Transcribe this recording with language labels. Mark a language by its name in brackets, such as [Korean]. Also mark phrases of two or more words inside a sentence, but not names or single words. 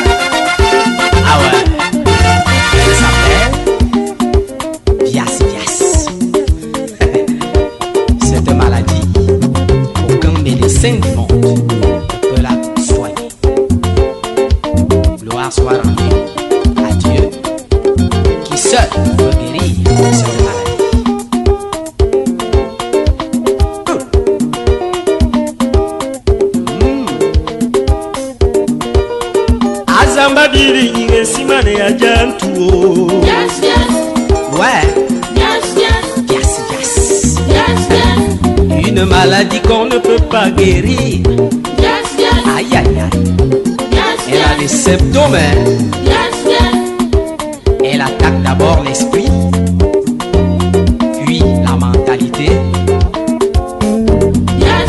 [French] Ah ouais. Elle s'appelle Bias. Cette maladie, aucun médecin du monde ne peut la soigner. Gloire soit rendue à Dieu, qui seul peut guérir cette maladie. Azamba biri nyinge simane ya jantu. [English] Yes, yes. [French] Ouais. [English] Yes, yes. Yes. Yes, yes. [French] Une maladie qu'on ne peut pas guérir. [English] Yes, yes. [French] Aïe aïe aïe. [English] Yes, [French] Elle a des [English] yes. [French] symptômes, hein. [English] Yes, yes. [French] Elle attaque d'abord l'esprit, puis la mentalité, [English] Yes,